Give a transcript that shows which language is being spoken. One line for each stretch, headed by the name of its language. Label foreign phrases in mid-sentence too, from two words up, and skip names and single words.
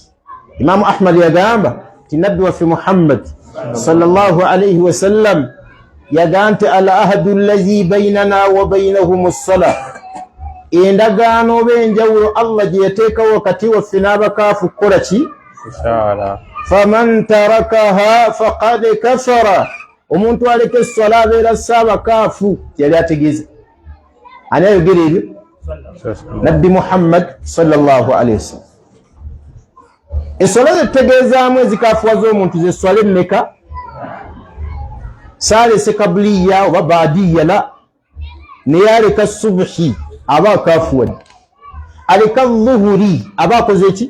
Ganda: Imaamu Ahmad yagamba ti nabbi waffe Muhammad
Arabic: صلى الله عليه وسلم
Ganda: yagamba nti
Arabic: العهد الذي بيننا وبينهم الصلاة,
Ganda: endagaano oba enjawulo Allah gye yateekawo wakati waffe n'abakaafu kukola ki?
Arabic: فمن تركها فقد كفر,
Ganda: omuntu aleka essola abeera saabakaafu. Yali ategeeza ani ayogera ebyo? Nabbi Muhammad
Arabic: صلى الله عليه وسلم.
Ganda: Essola zetutegeezaamu ezikaafuwa z'omuntu ze swala emmeka? Saalese kabuliya oba baadiya la, naye aleka subuhi aba akaafuwadde, aleka dhuhuri aba akoze eki?